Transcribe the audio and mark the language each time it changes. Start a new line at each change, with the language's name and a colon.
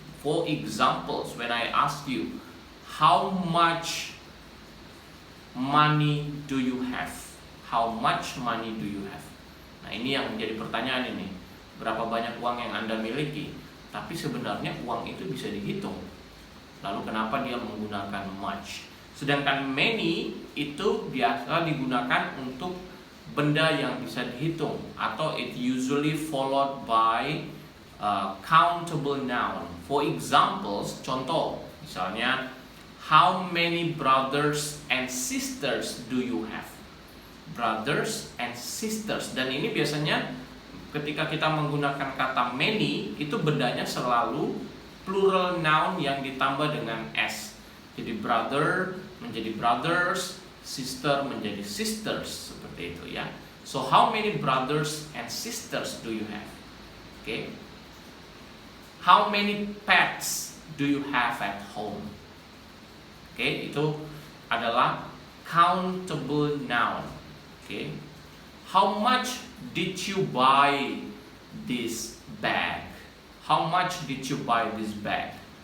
English: For examples, when I ask you, how much money do you have? How much money do you have?
Indonesian: Nah, ini yang menjadi pertanyaan ini. Berapa banyak uang yang Anda miliki? Tapi sebenarnya uang itu bisa dihitung. Lalu kenapa dia menggunakan much? Sedangkan many itu biasa digunakan untuk benda yang bisa dihitung, atau
English: it usually followed by countable noun. For examples,
Indonesian: contoh, misalnya,
English: how many brothers and sisters do you have? Brothers and sisters.
Indonesian: Dan ini biasanya ketika kita menggunakan kata many, itu bendanya selalu plural noun yang ditambah dengan s. Jadi brother menjadi brothers, sister menjadi sisters, seperti itu ya.
English: So how many brothers and sisters do you have? Okay. How many pets do you have at home?
Indonesian: Okay, itu adalah countable noun.
English: Okay. How much did you buy this bag? How much did you buy this bag?